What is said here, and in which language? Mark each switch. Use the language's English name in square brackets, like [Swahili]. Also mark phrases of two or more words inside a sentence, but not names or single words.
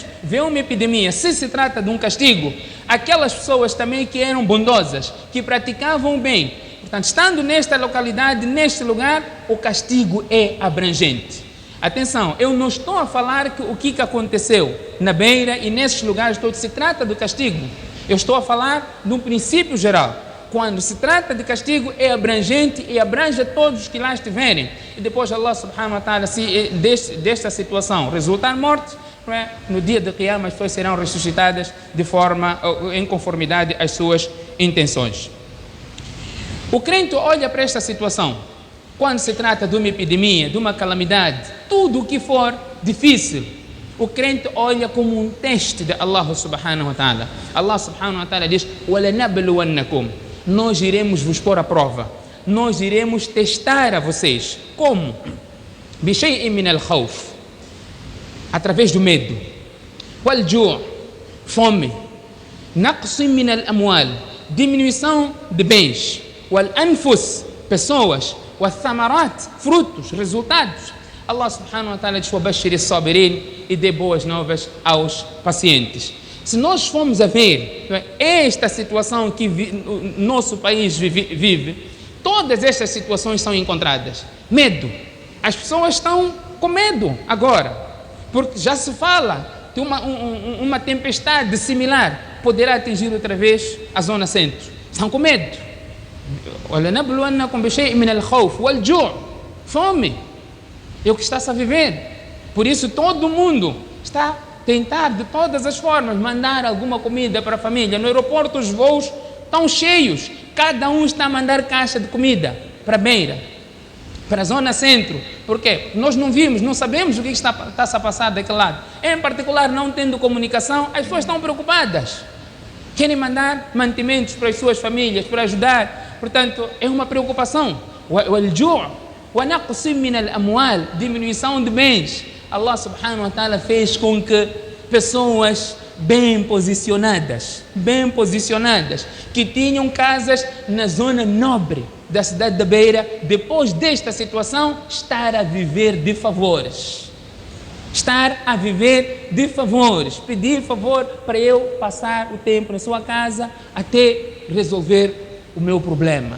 [Portuguese] Vê uma epidemia, se trata de um castigo, aquelas pessoas também que eram bondosas, que praticavam o bem, portanto, estando nesta localidade, neste lugar, o castigo é abrangente. Atenção, eu não estou a falar que o que aconteceu na Beira e nesses lugares todos se trata do castigo. Eu estou a falar de um princípio geral. Quando se trata de castigo, é abrangente e abrange todos os que lá estiverem. E depois [Arabic] الله سبحانه وتعالى, [Portuguese] se desta situação resultar morte, no dia de Qiyamah as pessoas serão ressuscitadas de forma, em conformidade às suas intenções. O crente olha para esta situação, quando se trata de uma epidemia, de uma calamidade, tudo o que for difícil, o crente olha como um teste de [Arabic] الله سبحانه وتعالى. الله سبحانه وتعالى [Portuguese] diz: وَلَنَبْلُوَنَّكُمْ, nós iremos vos pôr à prova, nós iremos testar a vocês. Como? [Arabic] بِشَيْءٍ مِنَ الْخَوْفِ, [Portuguese] através do medo, [Arabic] وَالْجُوعِ, fome, نَقْصٍ مِنَ الْأَمْوَالِ, [Portuguese] diminuição de bens, وَالْأَنفُسِ, pessoas, وَالثَّمَرَاتِ, frutos, resultados. [Arabic] الله سبحانه وتعالى [Portuguese] diz: [Arabic] وَبَشِّرِ الصَّابِرِينَ, [Portuguese] e dê boas novas aos pacientes. Se nós formos a ver esta situação que nosso país vive, todas estas situações são encontradas. Medo. As pessoas estão com medo agora, porque já se fala de uma tempestade similar poderá atingir outra vez a zona centro. Estão com medo. [Arabic] وَلَنَبْلُوَنَّكُمْ بِشَيْءٍ مِنَ الْخَوْفِ وَالْجُوعِ. [Portuguese] Fome é o que está-se a viver. Por isso todo mundo está a tentar de todas as formas mandar alguma comida para a família. No aeroporto os voos estão cheios. Cada um está a mandar caixa de comida para a beira, para a zona centro. Por quê? Nós não vimos, não sabemos o que está-se a passar daquele lado. Em particular, não tendo comunicação, as pessoas estão preocupadas. Querem mandar mantimentos para as suas famílias, para ajudar. Portanto, é uma preocupação. Diminuição de bens. [Arabic] الله سبحانه وتعالى [Portuguese] fez com que pessoas bem posicionadas, que tinham casas na zona nobre da cidade da Beira, depois desta situação, estar a viver de favores. Pedir favor para eu passar o tempo na sua casa até resolver o meu problema.